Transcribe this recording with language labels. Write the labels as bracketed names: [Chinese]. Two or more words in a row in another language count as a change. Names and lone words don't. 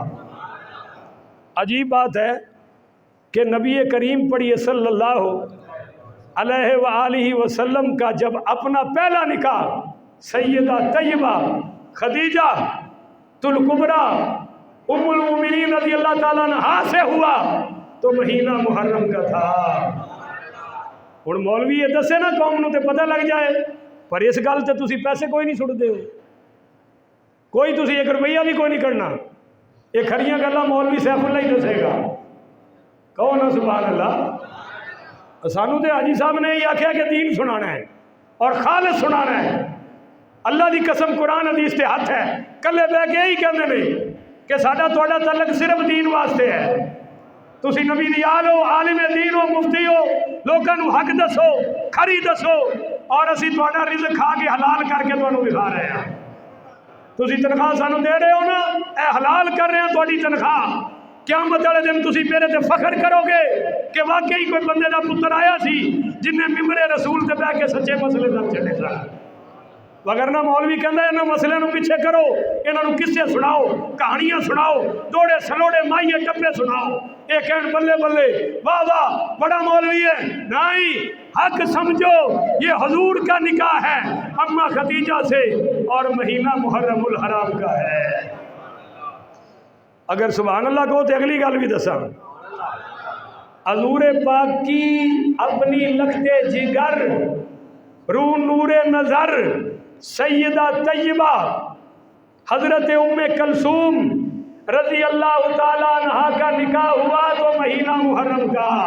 [Urdu] عجیب بات ہے کہ نبی کریم پڑھیے صلی اللہ علیہ وآلہ وسلم کا جب اپنا پہلا نکاح سیدہ طیبہ خدیجہ الکبریٰ ام المومنین رضی اللہ تعالیٰ عنہا سے ہوا تو مہینہ محرم کا تھا۔ [Punjabi] اور مولوی یہ دسے نا قوم نو تے پتہ لگ جائے، پر اس گل تے تسی پیسے کوئی نہیں چھڑ دے ہو، کوئی تسی 1 روپیہ بھی کوئی نہیں کرنا۔ یہ کھڑیاں گلاں مولوی سیف اللہ ہی دسے گا، کہو نا سبحان اللہ۔ سانو تے حاجی صاحب نے یہ آخیا کہ دین سنانا ہے اور خالص سنانا ہے۔ اللہ دی قسم قرآن حدیث تے ہاتھ ہے، کلے بہ کے یہی کہندے نے کہ ساڈا تہاڈا تعلق صرف دین واسطے ہے۔ تسی نبی دی آل ہو، عالم دین ہو، مفتی ہو، لوکاں نو حق دسو، کھری دسو، اور اسی تہاڈا رزق کھا کے حلال کر کے تانوں دکھا رہے ہیں۔ تسی تنخواہ سانو دے رہے ہو نا، اے حلال کر رہے ہیں تہاڈی تنخواہ۔ قیامت والے دن تسی میرے تے فخر کرو گے کہ واقعی کوئی بندے دا پتر آیا سی جن نے ممبر رسول تے بیٹھ کے سچے مسئلے دس چھڈے سن۔ وگرنہ مولوی کہندا انہاں مسئلے نو پیچھے کرو، انہاں نو قصے سناؤ، کہانیاں سناؤ، دوڑے سلوڑے مائیے ٹپے سناؤ، اے کہن بلے بلے واہ واہ بڑا مولوی ہے۔ [Urdu] نہیں، حق سمجھو یہ حضور کا نکاح ہے اماں خدیجہ سے، اور مہینہ محرم الحرام کا ہے۔ اگر سبحان اللہ کہو تو اگلی گل بھی دساں، حضور پاک کی اپنی لخت جگر رو نور نظر سیدہ طیبہ حضرت ام کلثوم رضی اللہ تعالیٰ عنہا کا نکاح ہوا تو مہینہ محرم کا۔